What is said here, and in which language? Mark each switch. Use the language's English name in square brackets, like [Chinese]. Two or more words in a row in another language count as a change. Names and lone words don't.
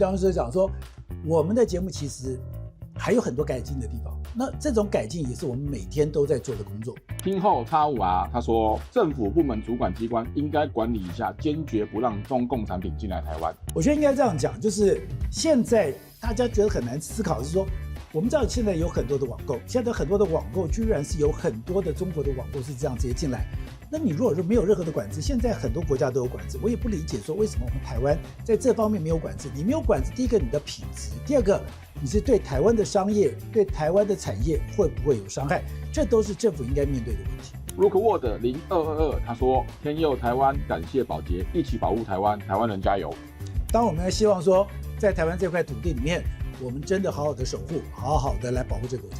[Chinese] 當時講說，我們的節目其實還有很多改進的地方，那這種改進也是我們每天都在做的工作。聽後85R他說，政府部門主管機關應該管理一下，堅決不讓中共產品進來台灣。我覺得應該這樣講，就是現在大家覺得很難思考，是說我們知道現在有很多的網購，現在很多的網購居然是有很多的中國的网購是這樣直接進來。那你如果說沒有任何的管制，現在很多國家都有管制，我也不理解說為什麼我们台灣在這方面沒有管制。你沒有管制，第一個你的品質，第二個你是對台灣的商業、對台灣的產業會不會有傷害，這都是政府應該面對的問題。 Rookwood 0222他說，天佑台灣，感謝寶傑，一起保護台灣，台灣人加油。當我們希望說在台灣這塊土地裡面，我們真的好好的守護，好好的來保護這個國家。